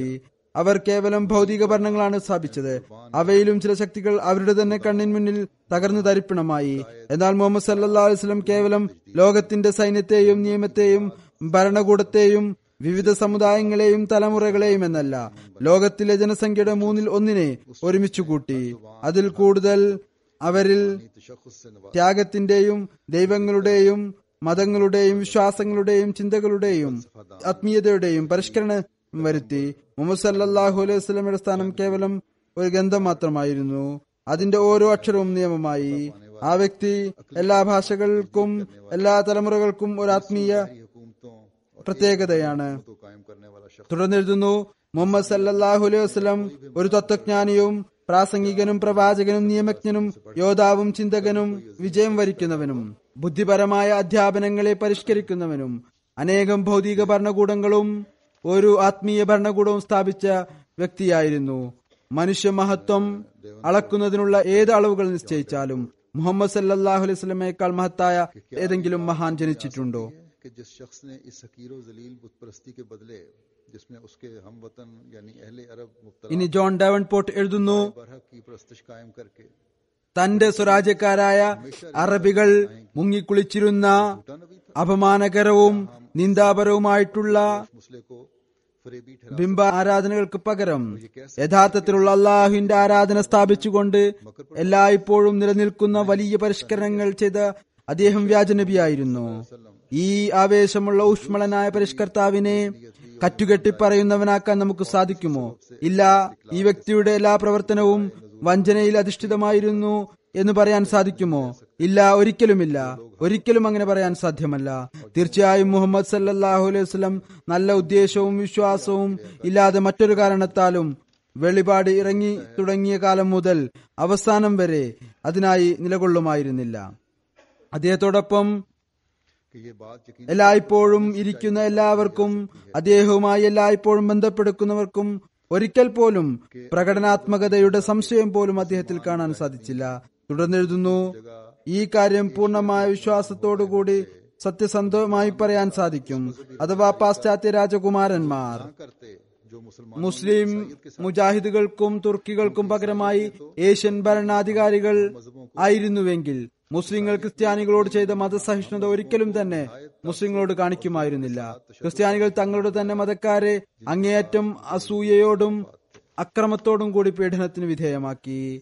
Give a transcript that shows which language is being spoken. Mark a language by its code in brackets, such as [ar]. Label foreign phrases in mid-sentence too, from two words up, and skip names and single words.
[ml] അവർ കേവലം ഭൗതിക ഭരണങ്ങളാണ് സ്ഥാപിച്ചത്. അവയിലും ചില ശക്തികൾ അവരുടെ തന്നെ കണ്ണിന് മുന്നിൽ തകർന്നു തരിപ്പണമായി. എന്നാൽ മുഹമ്മദ് [ar] صلى الله عليه وسلم [ml] കേവലം ലോകത്തിന്റെ സൈന്യത്തെയും നിയമത്തെയും ഭരണകൂടത്തെയും വിവിധ സമുദായങ്ങളെയും തലമുറകളെയും എന്നല്ല, ലോകത്തിലെ ജനസംഖ്യയുടെ 1/3 ഒരുമിച്ചു കൂട്ടി. അതിൽ കൂടുതൽ അവരിൽ [ur] تشخص سے نواز [ml] ത്യാഗത്തിന്റെയും ദൈവങ്ങളുടെയും മതങ്ങളുടെയും വിശ്വാസങ്ങളുടെയും ചിന്തകളുടെയും ആത്മീയതയുടെയും പരിഷ്കരണം വരുത്തി. മുഹമ്മദ് [ar] صلى الله عليه وسلم [ml] സ്ഥാനം കേവലം ഒരു ഗന്ധം മാത്രമായിരുന്നു. അതിന്റെ ഓരോ അക്ഷരവും നിയമമായി. ആ വ്യക്തി എല്ലാ ഭാഷകൾക്കും എല്ലാ തലമുറകൾക്കും ഒരു ആത്മീയ [ur] حکومتوں [ml] പ്രത്യേകതയാണ്. [ur] کو قائم کرنے والا شخص [ml] തുടർന്നെഴുതുന്നു, മുഹമ്മദ് [ar] صلى الله عليه وسلم [ml] ഒരു തത്വജ്ഞാനിയും പ്രാസംഗികനും പ്രവാചകനും നിയമജ്ഞനും യോദ്ധാവും ചിന്തകനും വിജയം വരിക്കുന്നവനും ബുദ്ധിപരമായ അധ്യാപനങ്ങളെ പരിഷ്കരിക്കുന്നവനും അനേകം ഭൗതിക ഭരണകൂടങ്ങളും ഒരു ആത്മീയ ഭരണകൂടവും സ്ഥാപിച്ച വ്യക്തിയായിരുന്നു. മനുഷ്യ മഹത്വം അളക്കുന്നതിനുള്ള ഏത് അളവുകൾ നിശ്ചയിച്ചാലും മുഹമ്മദ് [ar] صلى الله عليه وسلم [ml] മഹത്തായ ഏതെങ്കിലും മഹാൻ ജനിച്ചിട്ടുണ്ടോ? [ur] کہ جس شخص نے اس حقیر و ذلیل بت پرستی کے بدلے جس میں اس کے ہم وطن یعنی اہل عرب مبتلا [ml] ഇനി ജോൺ ഡാവൻപോർട്ട് എഴുതുന്നു, [ur] برحق کی پرستش قائم کر کے [ml] തന്റെ സ്വരാജ്യക്കാരായ അറബികൾ മുങ്ങിക്കുളിച്ചിരുന്ന അപമാനകരവും നിന്ദാപരവുമായിട്ടുള്ള [ur] مسلم کو فریبی ٹھہرا [ml] ബിംബ ആരാധനകൾക്ക് പകരം യഥാർത്ഥത്തിലുള്ള അള്ളാഹുവിന്റെ ആരാധന സ്ഥാപിച്ചുകൊണ്ട് എല്ലായ്പ്പോഴും നിലനിൽക്കുന്ന വലിയ പരിഷ്കരണങ്ങൾ ചെയ്ത അദ്ദേഹം വ്യാജനബിയായിരുന്നു. ഈ ആവേശമുള്ള ഊഷ്മളനായ പരിഷ്കർത്താവിനെ കറ്റുകെട്ടി പറയുന്നവനാക്കാൻ നമുക്ക് സാധിക്കുമോ? ഇല്ല. ഈ വ്യക്തിയുടെ എല്ലാ പ്രവർത്തനവും വഞ്ചനയിൽ അധിഷ്ഠിതമായിരുന്നു എന്ന് പറയാൻ സാധിക്കുമോ? ഇല്ല, ഒരിക്കലുമില്ല. ഒരിക്കലും അങ്ങനെ പറയാൻ സാധ്യമല്ല. തീർച്ചയായും മുഹമ്മദ് [ar] صلى الله عليه وسلم [ml] നല്ല ഉദ്ദേശവും വിശ്വാസവും ഇല്ലാതെ മറ്റൊരു കാരണത്താലും വെളിപാട് ഇറങ്ങി തുടങ്ങിയ കാലം മുതൽ അവസാനം വരെ അതിനായി നിലകൊള്ളുമായിരുന്നില്ല. അദ്ദേഹത്തോടൊപ്പം [ur] کہ یہ بات یقین [ml] എല്ലായ്പ്പോഴും ഇരിക്കുന്ന എല്ലാവർക്കും അദ്ദേഹവുമായി എല്ലായ്പ്പോഴും ബന്ധപ്പെടുന്നവർക്കും ഒരിക്കൽ പോലും പ്രകടനാത്മകതയുടെ സംശയം പോലും അദ്ദേഹത്തിൽ കാണാൻ സാധിച്ചില്ല. തുടർന്നെഴുതുന്നു, ഈ കാര്യം പൂർണ്ണമായ വിശ്വാസത്തോടുകൂടി സത്യസന്ധമായി പറയാൻ സാധിക്കും. അഥവാ പാശ്ചാത്യ രാജകുമാരന്മാർ [ur] کرتے جو مسلمان [ml] മുസ്ലിം മുജാഹിദുകൾക്കും തുർക്കികൾക്കും പകരമായി ഏഷ്യൻ ഭരണാധികാരികൾ ആയിരുന്നുവെങ്കിൽ മുസ്ലിങ്ങൾ ക്രിസ്ത്യാനികളോട് ചെയ്ത മതസഹിഷ്ണുത ഒരിക്കലും തന്നെ മുസ്ലിങ്ങളോട് കാണിക്കുമായിരുന്നില്ല. ക്രിസ്ത്യാനികൾ തങ്ങളുടെ തന്നെ മതക്കാരെ അങ്ങേയറ്റം അസൂയയോടും അക്രമത്തോടും കൂടി പീഡനത്തിന് വിധേയമാക്കി.